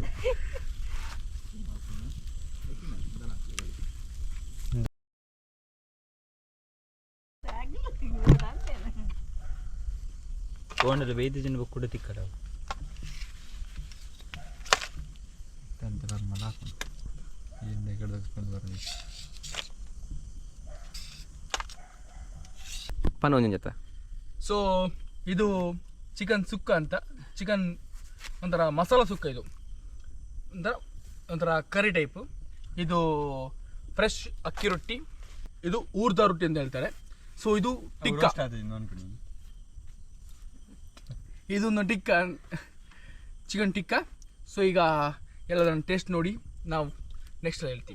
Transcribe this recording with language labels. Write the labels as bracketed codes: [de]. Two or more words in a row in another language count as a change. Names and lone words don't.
[tcy] ತಗೊಂಡ್ರೆ 5 ಜನ ಕೂಡ ತಿಕ್ಕಡ ಪನ ಒಂದಿನ ಜೊತೆ. [kn] ಸೊ ಇದು ಚಿಕನ್ ಸುಕ್ಕ ಅಂತ, ಚಿಕನ್ ಒಂಥರ ಮಸಾಲ ಸುಕ್ಕ. ಇದು ಒಂಥರ ಒಂಥರ ಕರಿ ಟೈಪು. ಇದು ಫ್ರೆಶ್ ಅಕ್ಕಿ ರೊಟ್ಟಿ, ಇದು ಊರ್ದ ರೊಟ್ಟಿ ಅಂತ ಹೇಳ್ತಾರೆ. ಸೊ ಇದು ಟಿಕ್ಕ, ಇದೊಂದು ಟಿಕ್ಕ, ಚಿಕನ್ ಟಿಕ್ಕ. ಸೊ ಈಗ ಎಲ್ಲದನ್ನು ಟೇಸ್ಟ್ ನೋಡಿ ನಾವು ನೆಕ್ಸ್ಟ್ ಹೇಳ್ತೀವಿ.